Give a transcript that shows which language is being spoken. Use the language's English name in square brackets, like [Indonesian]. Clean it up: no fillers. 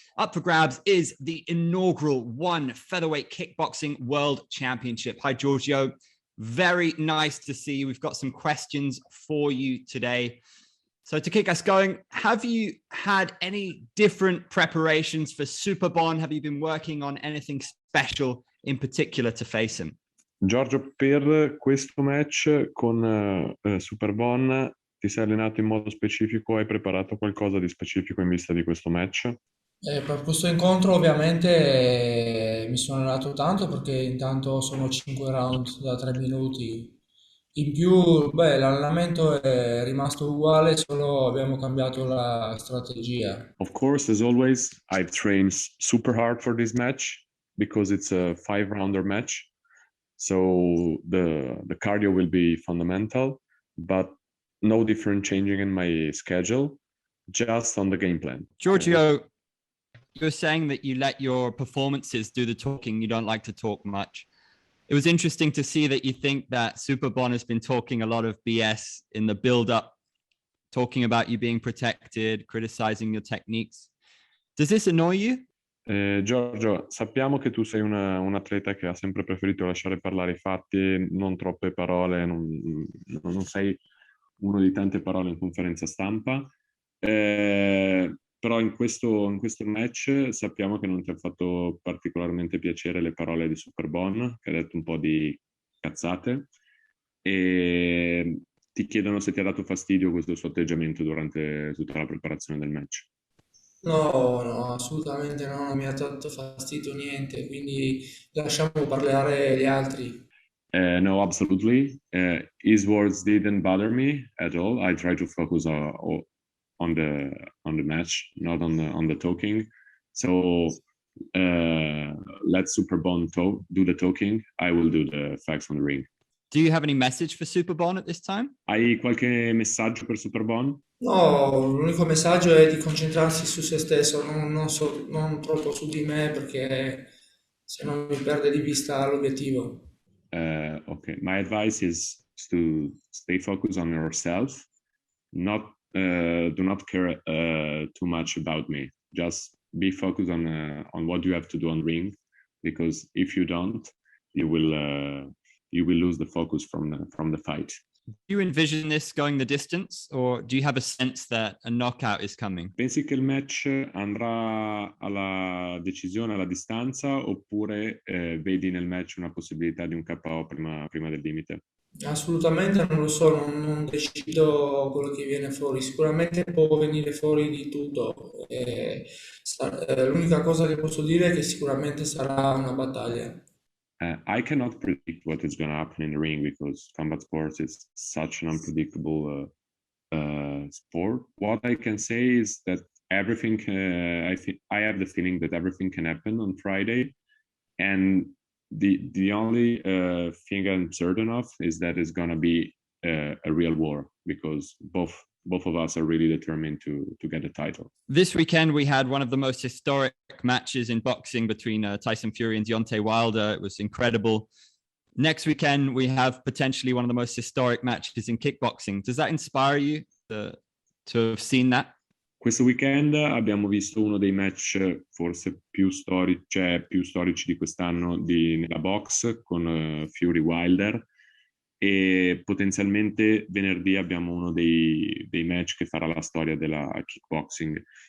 [English] Up for grabs is the inaugural ONE Featherweight Kickboxing World Championship. Hi, Giorgio. Very nice to see you. We've got some questions for you today. So to kick us going, have you had any different preparations for Superbon? Have you been working on anything special in particular to face him? [Italian] Giorgio, per questo match con Superbon ti sei allenato in modo specifico? Hai preparato qualcosa di specifico in vista di questo match? Per questo incontro ovviamente mi sono allenato tanto perché intanto sono 5 round da 3 minuti. In più, l'allenamento è rimasto uguale, solo abbiamo cambiato la strategia. [English] Of course, as always, I've trained super hard for this match because it's a 5-rounder match. So the cardio will be fundamental, but no different changing in my schedule, just on the game plan. Giorgio, you're saying that you let your performances do the talking. You don't like to talk much. It was interesting to see that you think that Superbon has been talking a lot of BS in the build-up, talking about you being protected, criticizing your techniques. Does this annoy you? [Italian] Giorgio, sappiamo che tu sei un atleta che ha sempre preferito lasciare parlare i fatti, non troppe parole, non sei uno di tante parole in conferenza stampa, però in questo match sappiamo che non ti ha fatto particolarmente piacere le parole di Superbon, che ha detto un po' di cazzate, e ti chiedono se ti ha dato fastidio questo suo atteggiamento durante tutta la preparazione del match. No, no, assolutamente no, non mi ha dato fastidio niente, quindi lasciamo parlare gli altri. [English] No, absolutely. His words didn't bother me at all. I try to focus on the match, not on the talking. So let Superbon do the talking. I will do the facts on the ring. Do you have any message for Superbon at this time? [Italian] Hai qualche messaggio per Superbon? No, l'unico messaggio è di concentrarsi su se stesso, non troppo su di me perché se no mi perde di vista l'obiettivo. [English] Okay, my advice is to stay focused on yourself, do not care too much about me. Just be focused on what you have to do on ring, because if you don't, you will lose the focus from the fight. Do you envision this going the distance, or do you have a sense that a knockout is coming? [Italian] Pensi che il match andrà alla decisione, alla distanza, oppure vedi nel match una possibilità di un KO prima del limite? Assolutamente non lo so, non decido quello che viene fuori, sicuramente può venire fuori di tutto. L'unica cosa che posso dire è che sicuramente sarà una battaglia. [English] I cannot predict what is going to happen in the ring because combat sports is such an unpredictable sport. What I can say is that everything. I have the feeling that everything can happen on Friday, and the only thing I'm certain of is that it's going to be a real war because both of us are really determined to get the title. This weekend, we had one of the most historic matches in boxing between Tyson Fury and Deontay Wilder. It was incredible. Next weekend, we have potentially one of the most historic matches in kickboxing. Does that inspire you to have seen that? [Italian] Questo weekend abbiamo visto uno dei match forse più storici di quest'anno nella box con Fury Wilder, e potenzialmente venerdì abbiamo uno dei match che farà la storia della kickboxing.